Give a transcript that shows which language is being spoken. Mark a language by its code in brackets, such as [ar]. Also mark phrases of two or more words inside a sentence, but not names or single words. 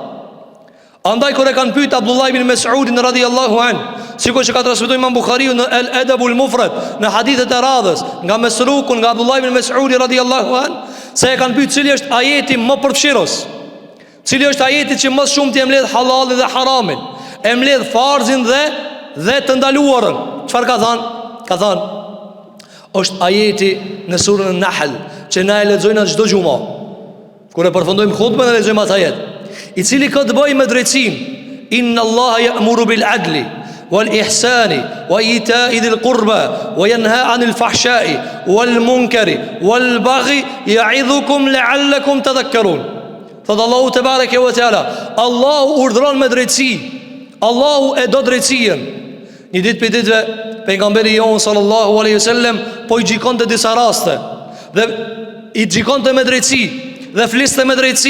[sq] Andaj kur e kanë pyet Abdullah ibn Mas'udin [ar] رضي الله عن, [sq] sikur që ka transmetuar Imam Buhariu në Al-Adabu Al-Mufrad, në hadithet e radhës nga Mesrukun nga Abdullah ibn Mas'udi [ar] رضي الله عن, [sq] se e kanë pyet cili është ajeti më përfshirës, cili është ajeti që më shumë të mbledh halalin dhe haramin, e mbledh farzin dhe të ndaluarën. Çfarë ka thënë? Ka thënë është ajeti në surën An-Nahl që na e lexojnë çdo xumë. Kur e përfundojmë hutbën e lexojmë atë ajet, I cili ka të bëjë me drejtësinë. [ar] إن الله يأمر بالعدل والإحسان وإيتاء ذي القربى وينهى عن الفحشاء والمنكر والبغي يعظكم لعلكم تذكرون. [sq] Thot Allahu [ar] تبارك وتعالى, [sq] Allahu urdhron me drejtësi. Allahu e do drejtësinë. Një ditë për ditëve pejgamberi jon [ar] صلى الله عليه وسلم [sq] po I gjikonte disa raste dhe I gjikonte me drejtësi dhe fliste me drejtësi.